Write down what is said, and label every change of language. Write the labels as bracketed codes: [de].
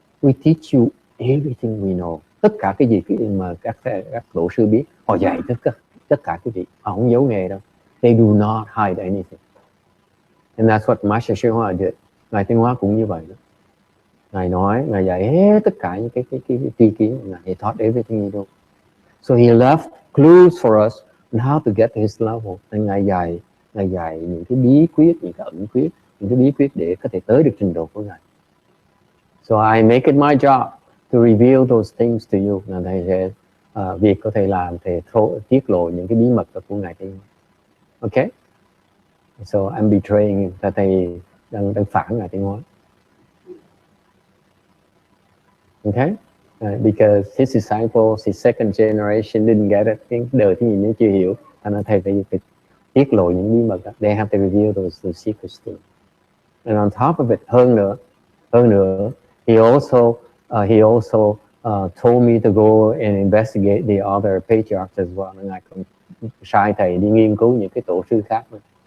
[en] We teach you everything we know. [vi] Tất cả cái gì mà các tổ sư biết, họ dạy tất cả cái gì. Họ không giấu nghề đâu. [en] They do not hide anything. And that's what Master Shen Hoa did. [vi] Ngài Tiến Hóa cũng như vậy đó. Ngài nói, Ngài dạy hết tất cả những cái tri kiến của Ngài. [en] He taught everything he knew. So he left clues for us on how to get to his level. [vi] And Ngài dạy những cái bí quyết, những cái ẩn quyết, những cái bí quyết để có thể tới được trình độ của Ngài. [en] So I make it my job to reveal those things to you. [vi] Là thầy sẽ việc có thể làm, thầy tiết lộ những cái bí mật của Ngài Tiến Hóa. Okay? [en] So I'm betraying him, [vi] là thầy đang phản Ngài Tiến Hóa. [en] Okay, because his disciples, his second generation didn't get it. [vi] Cái đời thứ nhì nó chưa hiểu, thành ra thầy phải tiết lộ những bí mật đó. [en] They have to reveal those secrets to. And on top of it, [vi] hơn nữa, [en] he also told me to go and investigate the other patriarchs as well. [vi] Ngài cũng sai thầy đi nghiên cứu những cái tổ sư khác nữa.